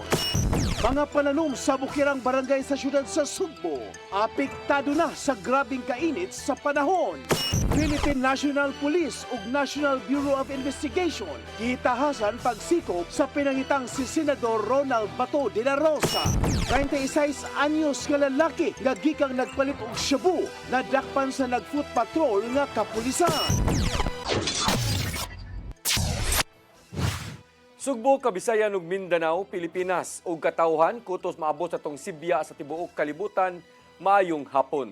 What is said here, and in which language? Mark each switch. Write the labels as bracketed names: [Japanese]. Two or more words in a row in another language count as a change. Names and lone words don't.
[Cebuano] Mga pananom sa bukirang barangay sa siyudad sa Sugbo, apektado na sa grabing kainit sa panahon. Philippine National Police ug National Bureau of Investigation gitahasan pagsikop sa pinangitang si Senador Ronald Bato de la Rosa. 96 anyos nga lalaki nga gikang nagpalit og shabu nadakpan sa nag-foot patrol nga kapulisan. Sugbo, Kabisayan ug Mindanao, Pilipinas ug katawhan kutos maabot sa tong Sibya sa tibuok kalibutan maayong hapon.